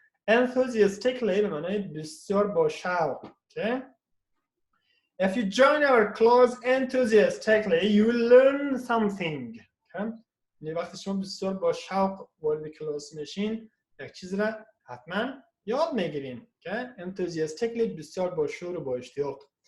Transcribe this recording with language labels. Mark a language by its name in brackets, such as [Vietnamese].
[Persian] enthusiastically به معنای بسیار با شوق. [English] Okay? If you join our class enthusiastically, you will learn something. Okay? [Persian] وقتی شما بسیار با شوق وارد کلاس میشین یک چیز را حتما یاد میگیرین. [English] Okay? [Persian] enthusiastically بسیار با شور و با اشتیاق.